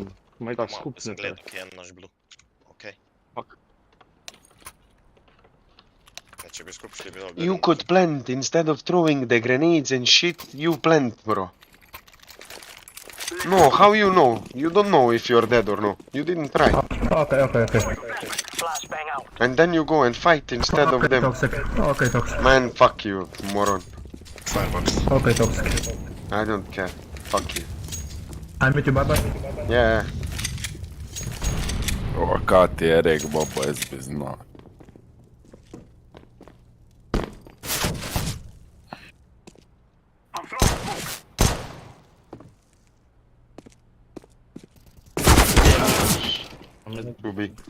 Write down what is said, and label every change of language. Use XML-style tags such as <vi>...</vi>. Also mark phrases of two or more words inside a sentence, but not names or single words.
<sl>Maj tak skup Sem ne gledal, kje je naš blue. Okej. Fuck. Ja, če bi skup šli, bi dobro.</sl> <en>You could plant instead of throwing the grenades and shit, you plant, bro. No, how you know? You don't know if you're dead or no. You didn't try. Okay. And then you go and fight instead of them. Toxic. Okay, toxic. Man, fuck you, moron. Firebox. Okay, toxic. I don't care. Fuck you. I'm with you, bye. Yeah.</en> <sl>O, Kati je rek, babo, jaz bi znal.</sl> <en>Too big.</en>